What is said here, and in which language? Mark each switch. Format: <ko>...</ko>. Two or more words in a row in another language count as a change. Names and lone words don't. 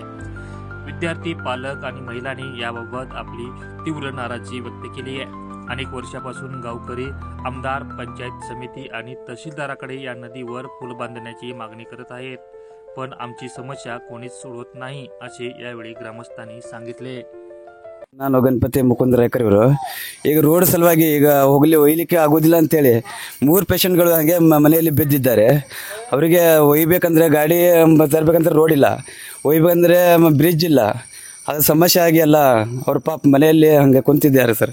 <mr>विद्यार्थी, पालक आणि महिलांनी याबाबत आपली तीव्र नाराजी व्यक्त केली आहे. अनेक वर्षापासून गावकरी आमदार, पंचायत समिती आणि तहसीलदाराकडे या नदीवर पूल बांधण्याची मागणी करत आहेत. पण आमची समस्या कोणीच सोडवत नाही असे यावेळी ग्रामस्थांनी सांगितले.</mr> <kn>ನಾನು ಗಣಪತಿ ಮುಕುಂದ ರಾಯಕರ್ ಇವರು ಈಗ ರೋಡ್ ಸಲುವಾಗಿ ಈಗ ಒಯ್ಲಿಕ್ಕೆ ಆಗೋದಿಲ್ಲ ಅಂತೇಳಿ 3 ಪೇಷಂಟ್ಗಳು ಹಾಗೆ ಮನೆಯಲ್ಲಿ ಬಿದ್ದಿದ್ದಾರೆ. ಅವರಿಗೆ ಒಯ್ಬೇಕಂದ್ರೆ ಗಾಡಿ ತರಬೇಕಂದ್ರೆ ರೋಡ್ ಇಲ್ಲ, ಒಯ್ಬೇಕಂದ್ರೆ ಬ್ರಿಡ್ಜ್ ಇಲ್ಲ. ಅದು ಸಮಸ್ಯೆ ಆಗಿ ಎಲ್ಲ ಅವ್ರ ಪಾಪ ಮನೆಯಲ್ಲಿ ಹಂಗೆ ಕುಂತಿದ್ದಾರೆ ಸರ್.</kn>